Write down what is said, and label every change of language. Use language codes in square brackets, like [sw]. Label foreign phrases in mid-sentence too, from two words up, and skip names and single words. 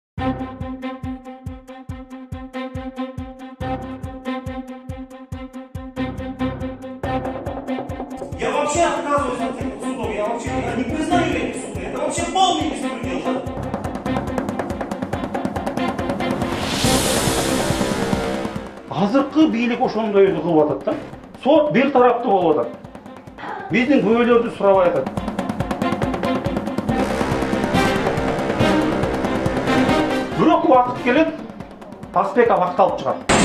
[ru] Я вообще отказываюсь от этих судов, я вообще не признаю этих судов, это вообще полный беспредел. [ky] Азыркы бийлик ошондойду кылып атат да. Сот бир тараптуу болуп атат. Биздин күбөлөрдү сурабай атат. Бирок убакыт келет, Таспеков акталып чыгат.